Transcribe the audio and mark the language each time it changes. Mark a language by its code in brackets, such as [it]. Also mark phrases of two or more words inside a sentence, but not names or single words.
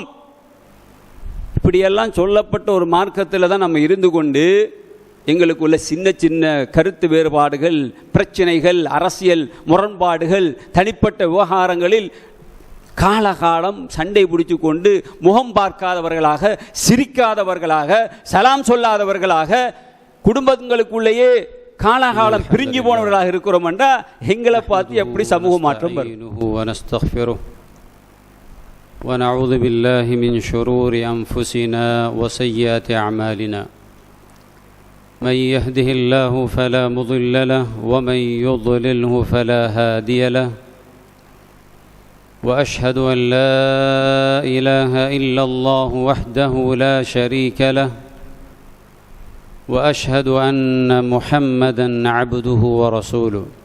[ta] இப்படியெல்லாம் சொல்லப்பட்ட ஒரு மார்க்கத்தில் தான் நம்ம இருந்து கொண்டு எங்களுக்குள்ள சின்ன சின்ன கருத்து வேறுபாடுகள், பிரச்சனைகள், அரசியல் முரண்பாடுகள், தனிப்பட்ட விவகாரங்களில் காலகாலம் சண்டை பிடிச்சு கொண்டு முகம் பார்க்காதவர்களாக, சிரிக்காதவர்களாக, சலாம் சொல்லாதவர்களாக, குடும்பங்களுக்குள்ளேயே காலகாலம் பிரிஞ்சு போனவர்களாக இருக்கிறோம் என்றா எங்களை பார்த்து எப்படி சமூக மாற்றம் வரும்? [ar] ونعوذ بالله من شرور أنفسنا وسيئات أعمالنا من يهده الله فلا مضل له ومن يضلله فلا هادي له وأشهد أن لا إله إلا الله وحده لا شريك له وأشهد أن محمدًا عبده ورسوله